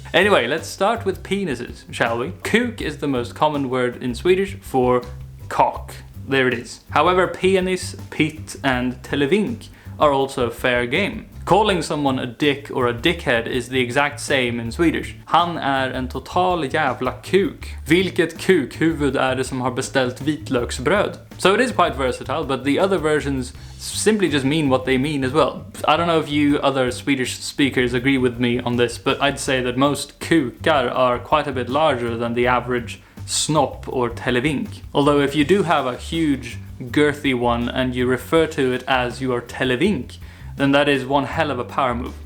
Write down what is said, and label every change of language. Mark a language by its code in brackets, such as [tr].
[en] Anyway, let's start with penises, shall we? Kuk is the most common word in Swedish for cock. There it is. However, penis, pit and televink are also fair game. Calling someone a dick or a dickhead is the exact same in Swedish. [sv] Han är en total jävla kuk. Vilket kukhuvud är det som har beställt vitlöksbröd? [en] So it is quite versatile, but the other versions simply just mean what they mean as well. I don't know if you other Swedish speakers agree with me on this, but I'd say that most kukar are quite a bit larger than the average snopp or televink. Although if you do have a huge girthy one and you refer to it as your televink, then that is one hell of a power move.